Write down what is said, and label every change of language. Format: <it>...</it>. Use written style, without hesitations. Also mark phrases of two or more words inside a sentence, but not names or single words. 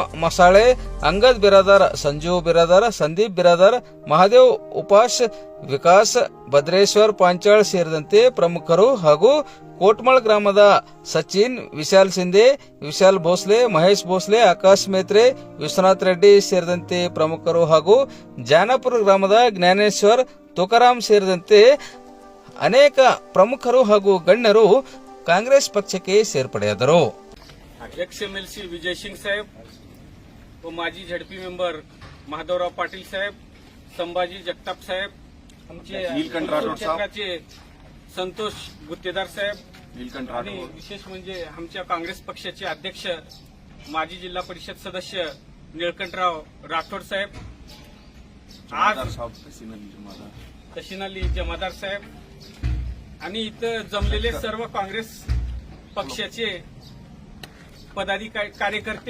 <kn>ಮಸಾಳೆ, ಅಂಗದ್ ಬಿರಾದಾರ್, ಸಂಜು ಬಿರಾದಾರ್, ಸಂದೀಪ್ ಬಿರಾದಾರ್, ಮಹಾದೇವ್ ಉಪಾಸ್, ವಿಕಾಸ್, ಭದ್ರೇಶ್ವರ್ ಪಾಂಚಾಳ್ ಸೇರಿದಂತೆ ಪ್ರಮುಖರು ಹಾಗೂ ಕೋಟ್ಮಳ್ ಗ್ರಾಮದ ಸಚಿನ್, ವಿಶಾಲ್ ಸಿಂಧೆ, ವಿಶಾಲ್ ಭೋಸ್ಲೆ, ಮಹೇಶ್ ಭೋಸ್ಲೆ, ಆಕಾಶ್ ಮೇತ್ರೆ, ವಿಶ್ವನಾಥ್ ರೆಡ್ಡಿ ಸೇರಿದಂತೆ ಪ್ರಮುಖರು ಹಾಗೂ ಜಾನಪುರ ಗ್ರಾಮದ ಜ್ಞಾನೇಶ್ವರ್, ತುಕಾರಾಮ್ ಸೇರಿದಂತೆ ಅನೇಕ ಪ್ರಮುಖರು ಹಾಗೂ ಗಣ್ಯರು ಕಾಂಗ್ರೆಸ್ ಪಕ್ಷಕ್ಕೆ ಸೇರ್ಪಡೆಯಾದರು.</kn> <mr>एक्स-एम-एल-सी विजय सिंग साहेब व माजी झडपी मेंबर महादेवराव पाटील साहेब, संभाजी जगताप साहेब, आमचे नीलकंठ राठोड क्षेत्राचे संतोष गुत्तेदार साहेब नीलकंठ आणि राठोड, विशेष म्हणजे आमच्या काँग्रेस पक्षाचे अध्यक्ष माजी जिल्हा परिषद सदस्य निळकंठराव राठोड साहेब, आज तशीन अली जमादार साहेब आणि इथं जमलेले सर्व काँग्रेस पक्षाचे पदाधिकारी कार्यकर्ते.</mr>